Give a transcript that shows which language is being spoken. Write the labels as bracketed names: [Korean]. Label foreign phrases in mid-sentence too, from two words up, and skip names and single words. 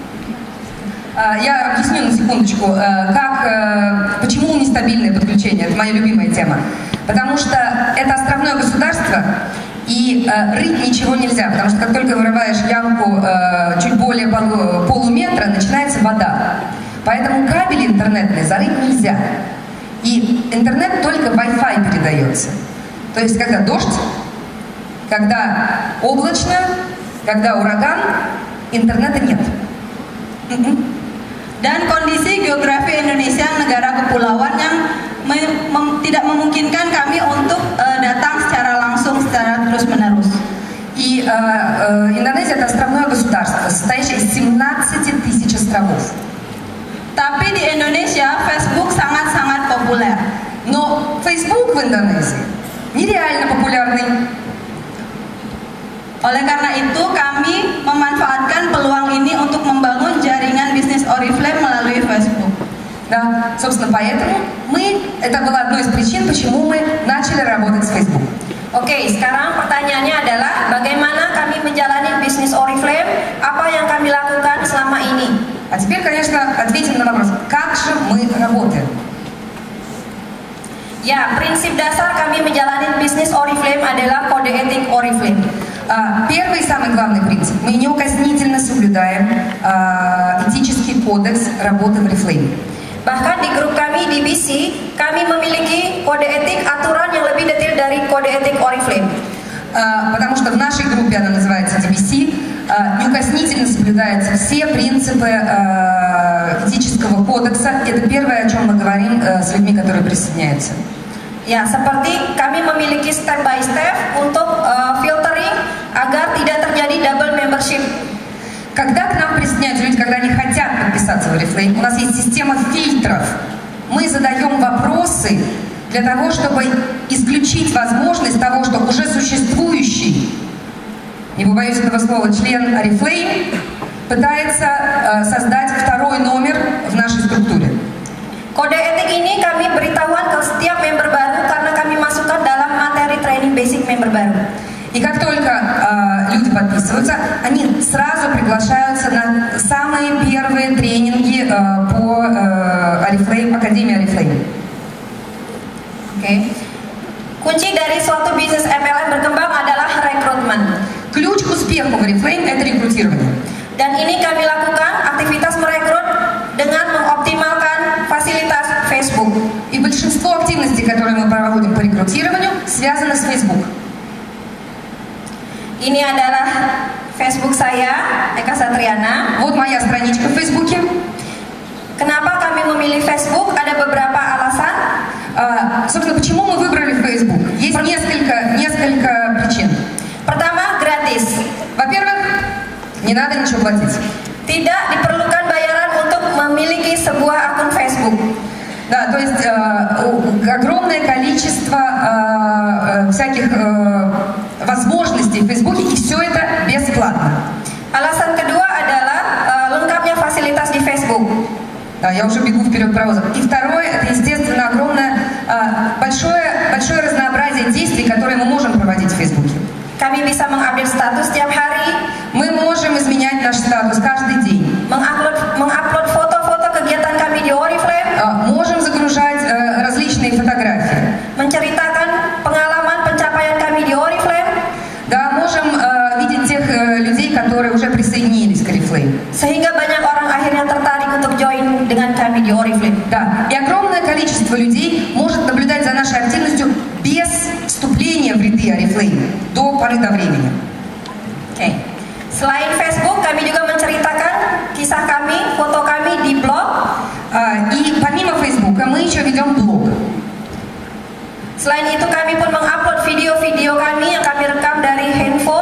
[Russian] Я объясню на секундочку, почему нестабильное подключение. Это моя любимая тема. Потому что это островное государство, и рыть ничего нельзя, потому что как только вырываешь ямку чуть более полуметра, начинается вода. Поэтому кабель интернетный зарыть нельзя. И интернет только Wi-Fi передается. То есть, когда дождь, когда облачно, когда ураган, интернета нет. [Indonesian] Dan kondisi geografi Indonesia negara kepulauan yang tidak memungkinkan kami untuk datang secara langsung, secara terus-menerus. [Russian] И Индонезия это островное государство, состоящее из 17 тысяч островов. [Indonesian] Tapi di Indonesia, Facebook sangat-sangat populer. [Russian] Но Facebook в Индонезии нереально популярный. [Indonesian] Oleh karena itu, kami memanfaatkan peluang ini untuk membangun jaringan bisnis Oriflame melalui Facebook. [Russian] Да, собственно, поэтому это была одной из причин, почему мы начали работать с Facebook. [Indonesian] Oke, sekarang pertanyaannya adalah bagaimana kami menjalani bisnis Oriflame, apa yang kami lakukan selama ini? [Russian] А теперь, конечно, ответим на вопрос, как же мы работаем? [Indonesian] Ya, prinsip dasar kami menjalani bisnis Oriflame adalah kode etik Oriflame. [Russian] Первый и самый главный принцип. Мы неукоснительно соблюдаем этический кодекс работы в Oriflame. [Indonesian] Bahkan di grup kami di BC, kami memiliki kode etik aturan yang lebih detail dari kode etik Oriflame. [Russian] Потому что в нашей группе, она называется DBC, неукоснительно соблюдаются все принципы этического кодекса. Это первое, о чем мы говорим с людьми, которые присоединяются. [Indonesian] Ya, seperti kami memiliki [English] step by step [Indonesian] untuk filtering agar tidak terjadi [English] double membership. [Russian] Когда к нам присоединяются люди, когда они хотят подписаться в Oriflame, у нас есть система фильтров. Мы задаем вопросы для того, чтобы исключить возможность того, что уже существующий, не побоюсь этого слова, член Oriflame пытается создать второй номер в нашей структуре. [Indonesian] Kode etik ini kami beritahuan ke setiap member baru karena kami masukkan dalam materi [English] training basic [Indonesian] member baru. [Russian] И как только люди подписываются, они сразу приглашаются на самые первые тренинги по Oriflame, Академии Oriflame. [Indonesian] Oke. Kunci dari suatu bisnis MLM berkembang adalah rekrutmen. [Russian] Ключ к успеху в Oriflame – это рекрутирование. [Indonesian] Dan ini kami lakukan aktivitas merekrut dengan mengoptimalkan fasilitas Facebook. [Russian] И большинство активностей, которые мы проводим по рекрутированию, связано с Facebook. [Indonesian] Ini adalah Facebook saya, Eka Satriana. [Russian] Вот моя страничка в Фейсбуке. [Indonesian] Kenapa kami memilih Facebook? Ada beberapa alasan. [Russian] Собственно, почему мы выбрали Facebook? Есть несколько причин. [Indonesian] Pertama, gratis. [Russian] Во-первых, не надо ничего платить. [Indonesian] Tidak diperlukan bayaran untuk memiliki sebuah akun Facebook. [Russian] Да, то есть огромное количество всяких возможностей в Фейсбуке, и все это бесплатно. [Indonesian] Alasan kedua Facebook. [Russian] Я уже бегу вперед паровоза. И второе, это, естественно, большое разнообразие действий, которые мы можем проводить в Фейсбуке. [Indonesian] Kami bisa mengupdate status setiap hari, [Russian] Мы можем изменять наш статус каждый день. [Indonesian] mengupload foto-foto kegiatan kami di Oriflame, [Russian] Можем загружать различные фотографии. [Indonesian] menceritakan pengalaman pencapaian kami di Oriflame, [Russian] Да, можем видеть тех людей, которые уже присоединились к Oriflame. [Indonesian] sehingga banyak orang akhirnya tertarik untuk join dengan kami di Oriflame. [Russian] Да, и огромное количество людей может наблюдать за нашей активностью без вступления в ряды Oriflame до поры до времени. [Indonesian] Oke. Selain Facebook, kami juga menceritakan kisah kami, foto kami di blog. [Russian] И помимо Фейсбука мы еще ведем блог. [Indonesian] Selain itu kami pun mengupload video-video kami yang kami rekam dari handphone.